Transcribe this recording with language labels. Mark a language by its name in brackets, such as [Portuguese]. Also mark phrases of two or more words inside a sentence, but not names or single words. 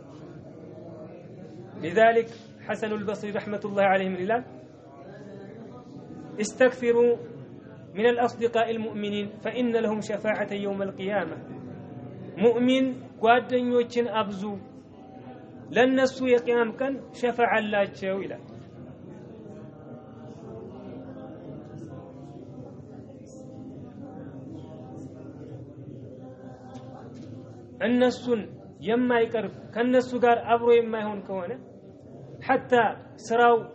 [Arabic] لذلك حسن البصري رحمة الله عليه من الله استكثروا من الأصدقاء المؤمنين فإن لهم شفاعة يوم القيامة مؤمن [Amharic] ጓደኞችን አብዙ ለነሱ የቂያም ቀን ሸፋዓ አላቸው ይላል እነሱን የማይቀርብ ከነሱ ጋር አብሮ የማይሆን ከሆነ حتى ስራው